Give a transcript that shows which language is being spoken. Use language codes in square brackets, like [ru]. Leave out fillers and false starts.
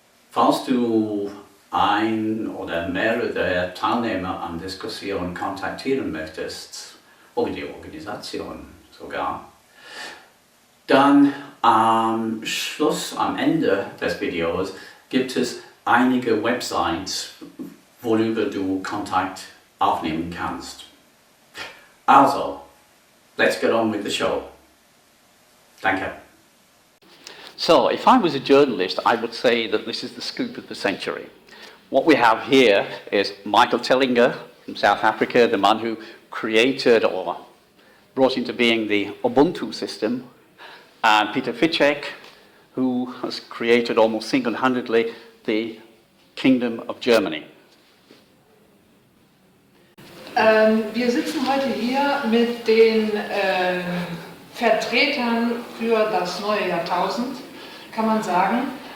[de] Falls du ein oder mehrere der Teilnehmer an Diskussionen kontaktieren möchtest, oder die Organisation sogar, dann am Schluss, am Ende des Videos, gibt es einige Websites, worüber du Kontakt aufnehmen kannst. [en] Also, let's get on with the show. Danke. So, if I was a journalist, I would say that this is the scoop of the century. What we have here is Michael Tellinger from South Africa, the man who created or brought into being the Ubuntu system, and Peter Fitzek, who has created almost single-handedly the Kingdom of Germany. [de] Wir sitzen heute hier mit den Vertretern für das neue Jahrtausend, kann man sagen.